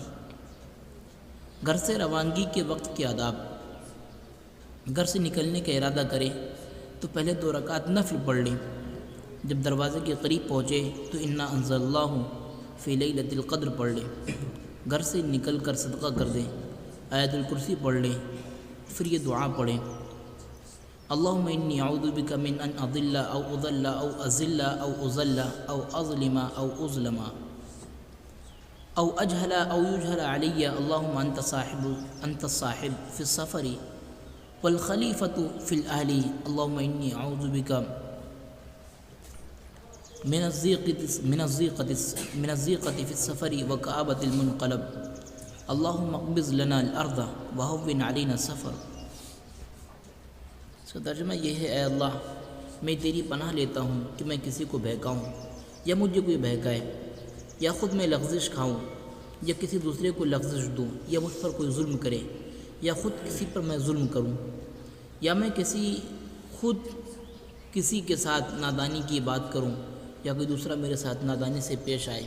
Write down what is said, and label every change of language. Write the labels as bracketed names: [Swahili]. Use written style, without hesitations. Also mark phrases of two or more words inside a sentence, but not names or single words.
[Urdu] گھر سے روانگی کے وقت کے آداب، گھر سے نکلنے کا ارادہ کرے تو پہلے 2 رکعت نفل پڑھ لیں۔ جب دروازے کے قریب پہنچے تو [Arabic] انا انزلناہ فی لیلۃ القدر [Urdu] پڑھ لیں۔ گھر سے نکل کر صدقہ کر دیں، آیت الکرسی پڑھ لیں، پھر یہ دعا پڑھیں: [Arabic] اللہم انی اعوذ بک من ان اضل او اضل او ازل او ازل او اظلم او اظلم او اجہل او یجہل علی، اللہم انت الصاحب فی السفر والخلیفۃ فی الاہل، اللہم انی اعوذ بک من الضیقۃ فی السفر وکآبۃ المنقلب، اللہم اقبض لنا الارض وہون علینا السفر۔ [Urdu] اس کا ترجمہ یہ ہے: اے اللہ، میں تیری پناہ لیتا ہوں کہ میں کسی کو بہکاؤں یا مجھے کوئی بہکائے یا خود میں لغزش کھاؤں یا کسی دوسرے کو لفظ دوں یا مجھ پر کوئی ظلم کرے یا خود کسی پر میں ظلم کروں یا میں خود کسی کے ساتھ نادانی کی بات کروں یا کوئی دوسرا میرے ساتھ نادانی سے پیش آئے۔